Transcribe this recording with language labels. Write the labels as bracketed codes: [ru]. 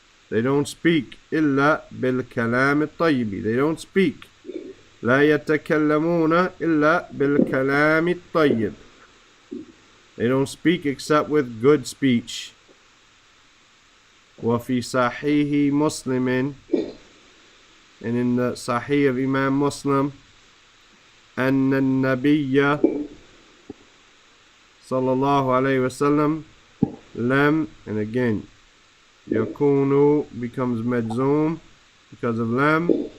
[en] They don't speak [ar] إلا بالكلام الطيب. [en] They don't speak. [ar] لا يتكلمون إلا بالكلام الطيب. [en] They don't speak except with good speech. [ar] وفي صحيح مسلم, [en] and in the Sahih of Imam Muslim, [ar] أن النبي صلى الله عليه وسلم لم, [en] and again يكون becomes medzum because of lam.